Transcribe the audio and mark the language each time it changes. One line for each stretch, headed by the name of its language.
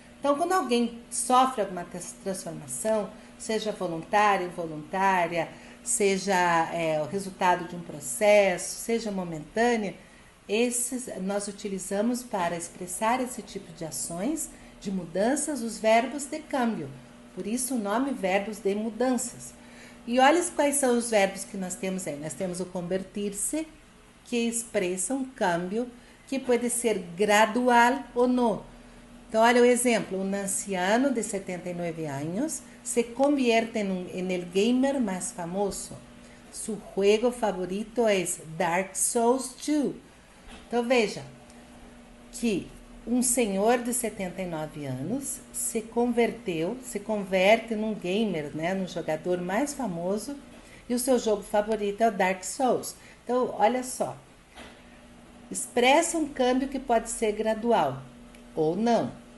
Portuguese: Então, quando alguém sofre alguma transformação, seja voluntária, involuntária, seja o resultado de um processo, seja momentânea, nós utilizamos para expressar esse tipo de ações, de mudanças, os verbos de câmbio. Por isso o nome verbos de mudanças. E olha quais são os verbos que nós temos aí. Nós temos o convertir-se, que expressa um câmbio que pode ser gradual ou não. Então, olha o exemplo.
Spanish: Um anciano de 79 anos se convierte en el gamer más famoso. Su juego favorito es Dark Souls 2.
Portuguese: Então, veja que um senhor de 79 anos se converte num gamer, né, num jogador mais famoso, e o seu jogo favorito é o Dark Souls. Então, olha só. Expressa um câmbio que pode ser gradual ou não.